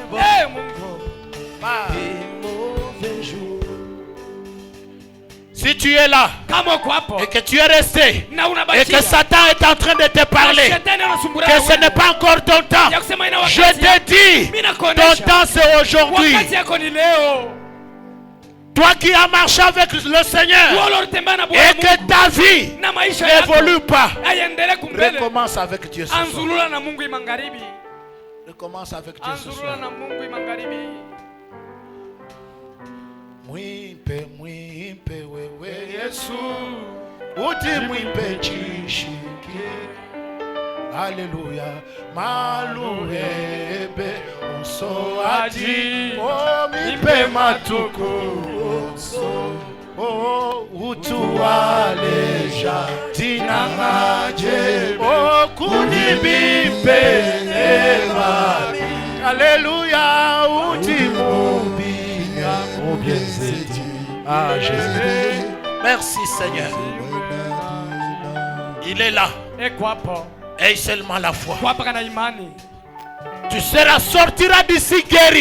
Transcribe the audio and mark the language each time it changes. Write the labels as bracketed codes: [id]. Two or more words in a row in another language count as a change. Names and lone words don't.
[fr] Si tu es là et que tu es resté et que Satan est en train de te parler, que ce n'est pas encore ton temps, je te dis, ton temps c'est aujourd'hui. Toi qui as marché avec le Seigneur et que ta vie n'évolue pas, recommence avec Dieu ce soir. Recommence avec Dieu ce soir. [lua] Mwimpe wewe Yesu, uti mwimpe chishike. [fr] Alléluia. [lua] Maluhebe onso ati, oh mwimpe matuko onso. Oh utualeja tinamaje, oh kunibimpe emami. Alléluia. Uti mumbi. [fr] Oh bien ah Jésus. Merci Seigneur. Il est là. Et seulement la foi. Tu sortiras d'ici guéri.